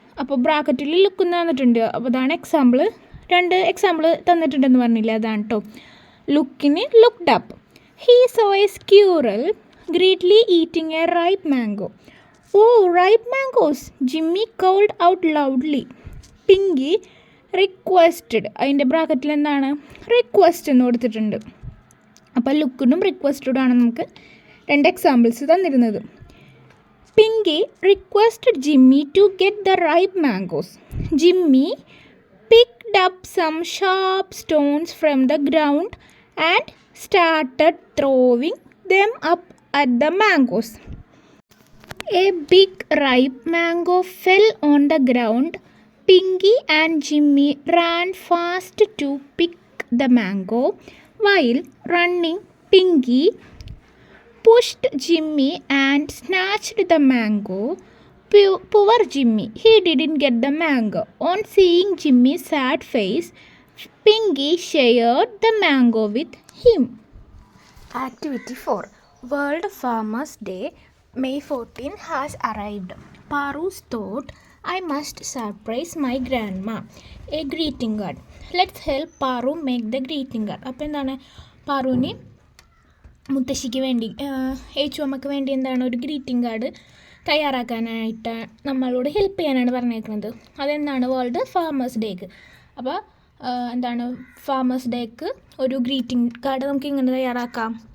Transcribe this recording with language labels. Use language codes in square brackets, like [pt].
[ml] അപ്പോൾ ബ്രാക്കറ്റിൽ ലുക്ക് എന്ന് തന്നിട്ടുണ്ട്. അപ്പോൾ അതാണ് എക്സാമ്പിൾ. 2 എക്സാമ്പിൾ തന്നിട്ടുണ്ടെന്ന് പറഞ്ഞില്ല, അതാണ് കേട്ടോ. [en] ലുക്കിന് looked up. He saw a squirrel greedily eating a ripe mango. Oh, ripe mangoes! Jimmy called out loudly. Pinky requested. [ml] അതിൻ്റെ ബ്രാക്കറ്റിൽ എന്താണ്? റിക്വസ്റ്റ് എന്ന് കൊടുത്തിട്ടുണ്ട്. അപ്പോൾ ലുക്കിനും റിക്വസ്റ്റഡും ആണ് നമുക്ക് 2 examples തന്നിരുന്നത്. [en] Pinky requested Jimmy to get the ripe mangoes. Jimmy picked up some sharp stones from the ground and started throwing them up at the mangoes. A big ripe mango fell on the ground Pinky and Jimmy ran fast to pick the mango. While running, Pinky pushed Jimmy and snatched the mango. Poor Jimmy, he didn't get the mango. On seeing Jimmy's sad face, Pinky shared the mango with him. Activity 4. World Farmers Day, May 14 has arrived. Paru's thought, I must surprise my grandma. A greeting card. Let's help Paru make the greeting card. [ml] അപ്പോൾ എന്താണ് പാറുവിന് മുത്തശ്ശിക്ക് വേണ്ടി ഏച്ചുമ്മക്ക് വേണ്ടി എന്താണ് ഒരു greeting card തയ്യാറാക്കാനായിട്ട് നമ്മളോട് help ചെയ്യാനാണ് പറഞ്ഞേക്കുന്നത്. അതെന്താണ് വേൾഡ് ഫാമേഴ്സ് ഡേക്ക്. അപ്പോൾ എന്താണ് ഫാമേഴ്സ് ഡേക്ക് ഒരു ഗ്രീറ്റിംഗ് കാർഡ് നമുക്ക് ഇങ്ങനെ തയ്യാറാക്കാം.